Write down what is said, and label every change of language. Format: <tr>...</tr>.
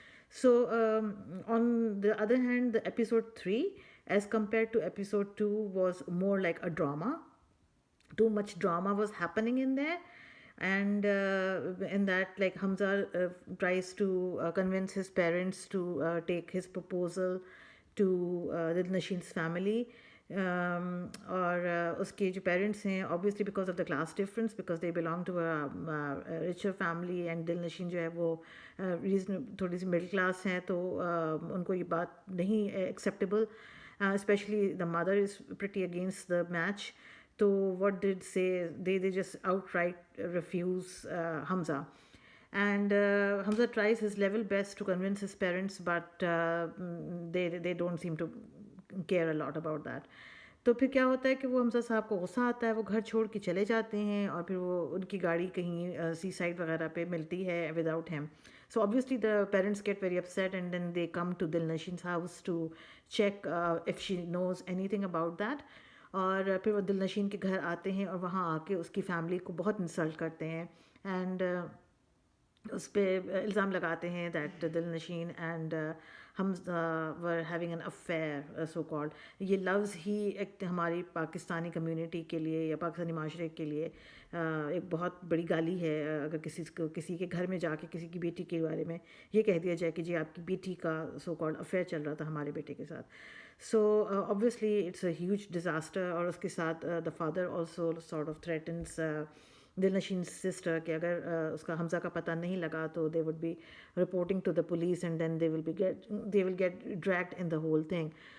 <en>So on the other hand, the episode 3 as compared to episode 2 was more like a drama. Too much drama was happening in there. And in that, like, Hamza tries to convince his parents to take his proposal to Dilnashin's family.</en> <hi>और उसके जो parents हैं,</hi> <en>obviously because of the class difference, because they belong to a richer family,</en> <hi>and दिलनशीन जो है वो reason थोड़ी सी middle class हैं, तो उनको ये बात नहीं acceptable.</hi> <en>Especially the mother is pretty against the match. So what did say, they just outright refuse Hamza. And Hamza tries his level best to convince his parents, but they don't seem to care a lot about that.</en> <hi>तो फिर क्या होता है कि वो हमजा साहब को गुस्सा आता है, वो घर छोड़ के चले जाते हैं, और फिर वो उनकी गाड़ी कहीं सी साइड वगैरह पे मिलती है without him.</hi> <en>So obviously the parents get very upset, and then they come to Dilnashin's house to check if she knows anything about that.</en> <hi>और फिर वो दिलनशीन के घर आते हैं और वहाँ आके उसकी फैमिली को बहुत इंसल्ट करते हैं, एंड उस पर इल्ज़ाम लगाते हैं that दिलनशीन and Hamza</hi> <en>were having an affair, so called.</en> <hi>ये लफ्ज़ ही एक हमारी पाकिस्तानी कम्युनिटी के लिए या पाकिस्तानी माशरे के लिए एक बहुत बड़ी गाली है. अगर किसी के घर में जाके किसी की बेटी के बारे में ये कह दिया जाए कि जी आपकी बेटी का सो कॉल्ड अफेयर चल रहा था हमारे बेटे के साथ.</hi> <en>So obviously it's a huge disaster.</en> <hi>और उसके साथ</hi> <en>the father also sort of threatens Dilnashin's sister</en> <hi>कि अगर उसका हमजा का पता नहीं लगा तो</hi> <en>they would be reporting to the police, and then they will get dragged in the whole thing.</en>